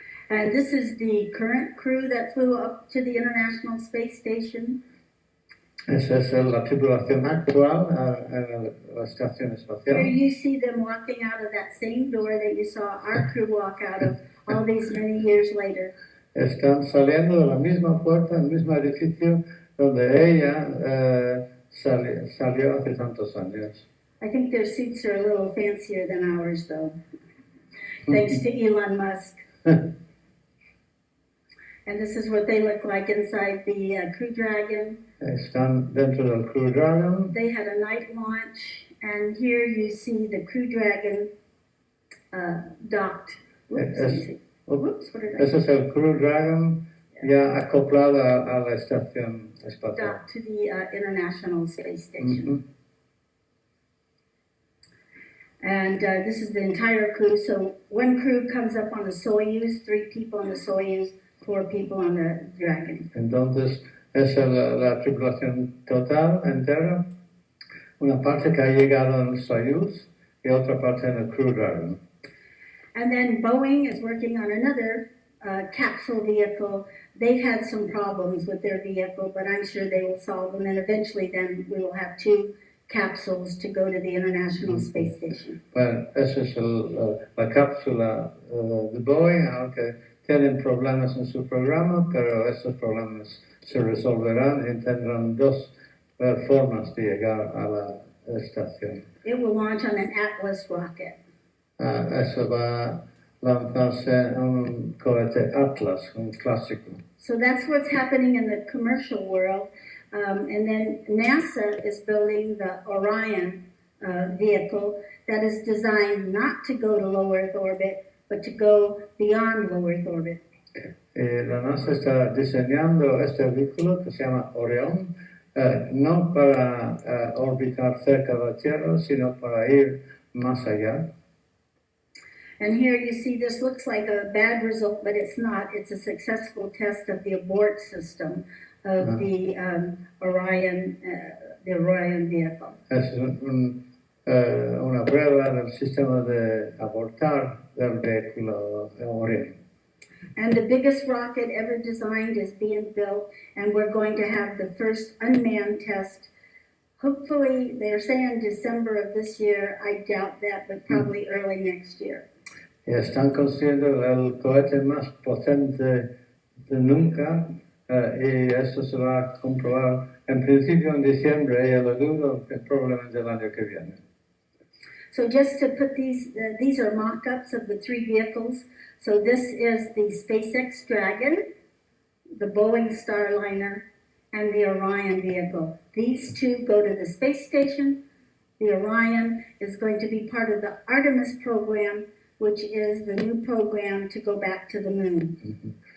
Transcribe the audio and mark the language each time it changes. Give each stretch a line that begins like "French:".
English: And this is the current crew that flew up to the International Space Station.
Spanish: Esa es la tripulación actual en la estación espacial.
English: Here you see them walking out of that same door that you saw our crew walk out of all these many years later.
Spanish: Están saliendo de la misma puerta, el mismo edificio donde ella salió hace tantos años.
English: I think their suits are a little fancier than ours, though, thanks to Elon Musk. And this is what they look like inside the Crew Dragon.
Spanish: Están dentro del Crew Dragon.
English: They had a night launch, and here you see the Crew Dragon docked. Whoops, what did I
Spanish: Ese es el Crew Dragon ya acoplado a la estación espacial.
English: docked to the International Space Station. And this is the entire crew. So one crew comes up on the Soyuz, 3 people on the Soyuz, 4 people on the Dragon.
Spanish: Entonces, esa es la tripulación total, entera. Una parte que ha llegado en el Soyuz y otra parte en el Crew Dragon.
English: And then Boeing is working on another capsule vehicle. They've had some problems with their vehicle, but I'm sure they will solve them. And eventually then we will have 2 capsules to go to the International Space Station.
Spanish: Bueno, esa es la cápsula de Boeing, aunque tienen problemas en su programa, pero estos problemas se resolverán y tendrán 2 formas de llegar a la estación.
English: It will launch on an Atlas rocket.
Spanish: Eso va a lanzarse en un cohete Atlas, un clásico.
English: So that's what's happening in the commercial world. And then NASA is building the Orion vehicle that is designed not to go to low Earth orbit, but to go beyond low Earth orbit.
Spanish: La NASA está diseñando este vehículo que se llama Orion, no para orbitar cerca de la Tierra, sino para ir más allá.
English: And here you see this looks like a bad result, but it's not. It's a successful test of the abort system of the Orion vehicle.
Spanish: Es una prueba del sistema de abortar del vehículo Orion.
English: And the biggest rocket ever designed is being built, and we're going to have the first unmanned test. Hopefully, they're saying December of this year. I doubt that, but probably early next year.
Spanish: Y están construyendo el cohete más potente de nunca, y esto se va a comprobar en principio en diciembre, y lo dudo que probablemente el año que viene.
English: So just to put these are mock-ups of the 3 vehicles. So this is the Spacex Dragon, the Boeing Starliner, and the Orion vehicle. These 2 go to the space station. The Orion is going to be part of the Artemis program, which is the new program to go back to the moon.